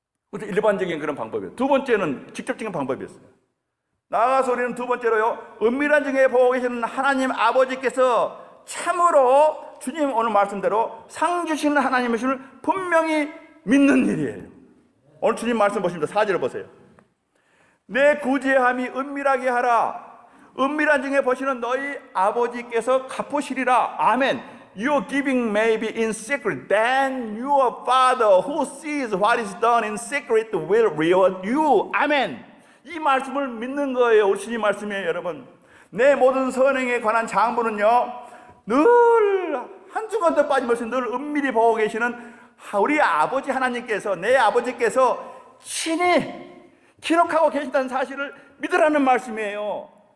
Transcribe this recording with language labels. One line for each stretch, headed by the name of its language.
Korean: 그것도 일반적인 그런 방법이에요. 두 번째는 직접적인 방법이었어요. 나아가서 우리는 두 번째로요, 은밀한 중에 보고 계시는 하나님 아버지께서 참으로 주님 오늘 말씀대로 상 주시는 하나님이심을 분명히 믿는 일이에요. 오늘 주님 말씀 보십니다. 4절을 보세요. 내 구제함이 은밀하게 하라. 은밀한 중에 보시는 너희 아버지께서 갚으시리라. 아멘.
English: Your giving may be in secret, then your Father who sees what is done in secret will reward you.
Korean: 아멘. 이 말씀을 믿는 거예요. 우리 주님 말씀이에요, 여러분. 내 모든 선행에 관한 장부는요, 늘 한순간도 빠짐없이 늘 은밀히 보고 계시는 우리 아버지 하나님께서, 내 아버지께서 친히 기록하고 계신다는 사실을 믿으라는 말씀이에요.